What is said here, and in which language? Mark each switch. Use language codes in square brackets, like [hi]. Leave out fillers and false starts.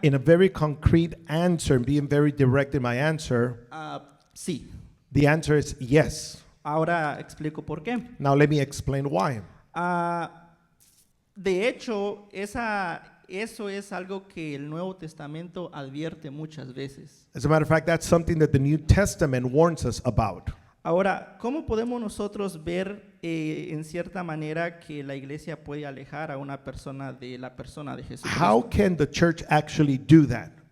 [en] In a very concrete answer, and being very direct in my answer, [es] sí. [en] the answer is yes. [es] Ahora explico por qué. [en] Now let me explain why. [es] De hecho, eso es algo que el Nuevo Testamento advierte muchas veces. [en] As a matter of fact, that's something that the New Testament warns us about. [es] Ahora, ¿cómo podemos nosotros ver en cierta manera que la iglesia puede alejar a una persona de la persona de Jesucristo? [en] How can the church actually do that?